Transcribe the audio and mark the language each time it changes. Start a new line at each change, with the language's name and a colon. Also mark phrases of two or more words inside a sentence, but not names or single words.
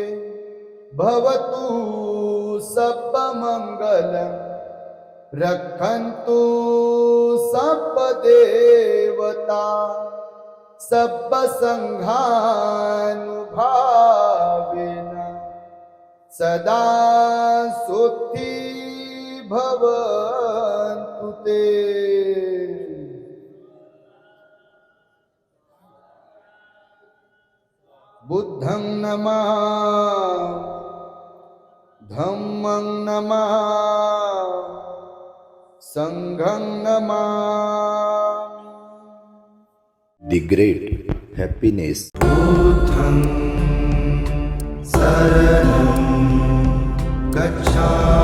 Pali: भवतु सब्ब मंगलम रक्षन्तु सब्ब देवता सब्ब संघानुभावेन सदा सोत्थी भवन्तु ते. बुद्धं नमामि, धम्मं नमामि, संघं नमामि.
English: The Great happiness.
Pali: शरणं गच्छामि